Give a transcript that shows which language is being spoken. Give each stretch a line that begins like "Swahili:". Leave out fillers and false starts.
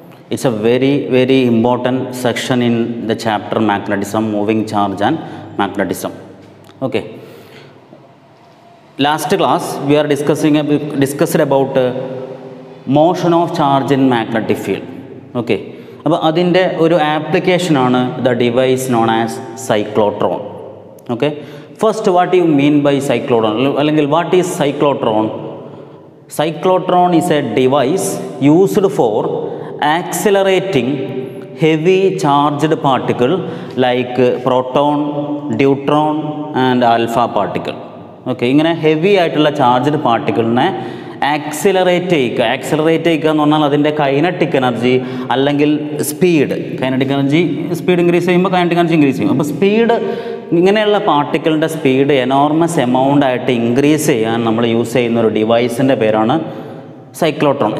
English: It's a very important section in the chapter magnetism, moving charge and magnetism. Okay, last class we are discussed about motion of charge in magnetic field. Okay,
Malayalam: അപ്പോൾ അതിൻ്റെ ഒരു ആപ്ലിക്കേഷനാണ്
English: The device known as cyclotron. Okay, first what you mean by cyclotron, അല്ലെങ്കിൽ what is cyclotron? Cyclotron is a device used for accelerating heavy charged particle like proton, deuteron and alpha particle.
Malayalam: Okay, ഇങ്ങനെ heavy ആയിട്ടുള്ള charged പാർട്ടിക്കിളിനെ accelerate ചെയ്യുക എന്ന് പറഞ്ഞാൽ അതിൻ്റെ kinetic energy അല്ലെങ്കിൽ speed, kinetic energy speed increase ചെയ്യുമ്പോൾ kinetic energy increase ചെയ്യും. അപ്പോൾ സ്പീഡ്, ഇങ്ങനെയുള്ള പാർട്ടിക്കിളിൻ്റെ സ്പീഡ് എനോർമസ് എമൗണ്ട് ആയിട്ട് ഇൻക്രീസ് ചെയ്യാൻ നമ്മൾ യൂസ് ചെയ്യുന്ന ഒരു ഡിവൈസിൻ്റെ പേരാണ് സൈക്ലോട്രോൺ.